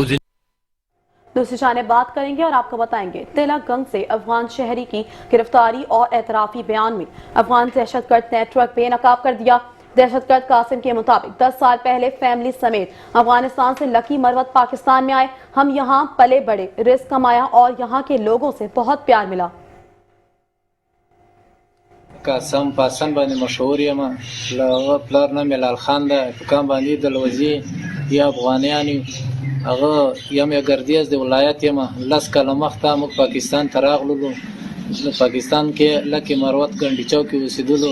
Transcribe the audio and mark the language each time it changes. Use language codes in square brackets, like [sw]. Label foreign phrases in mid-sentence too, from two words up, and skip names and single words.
[ur] دوسری جانب بات کریں گے اور آپ کو بتائیں گے تلک گنگ سے افغان شہری کی گرفتاری اور اعترافی بیان میں افغان دہشت گرد نیٹ ورک بے نقاب کر دیا. دہشت گرد قاسم کے مطابق 10 سال پہلے فیملی سمیت افغانستان سے لکی مروت پاکستان میں آئے. ہم یہاں پلے بڑے, رزق کمایا اور یہاں کے لوگوں سے بہت پیار ملا. [ps] قاسم پاسن باندې مشهور یم, پلار نام لال خان ده, په کام باندې د لوزي یا افغانیان هغه یم یا ګردیز د ولایت یم. 10 کاله مخته موږ پاکستان ته راغلو. پاکستان کې لکه مروت ګنډي چوک کې اوسېدلو.